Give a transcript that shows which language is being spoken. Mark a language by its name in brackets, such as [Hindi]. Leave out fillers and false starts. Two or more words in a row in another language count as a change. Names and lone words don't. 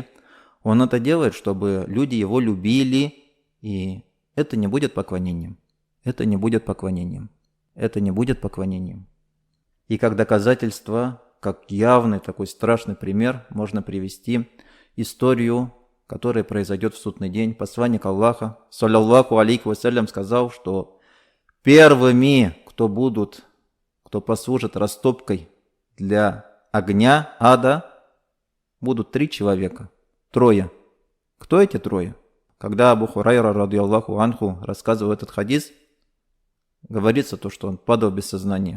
[Russian] Он это делает, чтобы люди его любили. И это не будет поклонением. Это не будет поклонением. Это не будет поклонением. И как доказательство, как явный такой страшный пример, можно привести историю, которая произойдет в судный день. Посланник Аллаха, [Arabic] صلى الله عليه وسلم, [Russian] сказал, что первыми, кто послужит растопкой для огня ада, будут 3 человека. 3. Кто эти 3? Когда Абу Хурайра, [Arabic] رضي الله عنه, [Russian] рассказывал этот хадис, говорится то, что он падал без сознания.